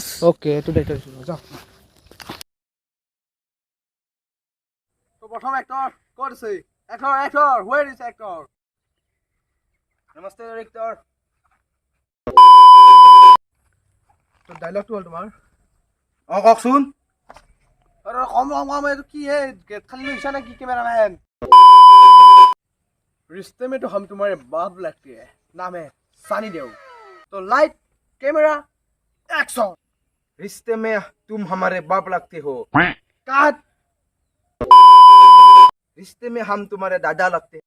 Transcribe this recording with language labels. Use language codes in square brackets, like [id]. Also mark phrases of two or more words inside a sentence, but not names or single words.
[as] অ'কে এইটো দায়িত্ব দিছোঁ যাওক প্ৰথম এক্টৰ ক'ত আছে এক্টৰ [en] where is actor [as] নমস্তে ডাইৰেক্টৰ তো ডাইলগটো হ'ল তোমাৰ কওকচোন কম এইটো কি হে গেট খালি লৈছা নে কি কেমেৰামেন [hi] रिश्ते में तो हम तुम्हारे बाप लगते हैं नाम है सानी देव तो [en] light camera action [hi] रिश्ते में तुम हमारे बाप लगते हो काट रिश्ते में हम तुम्हारे दादा लगते हैं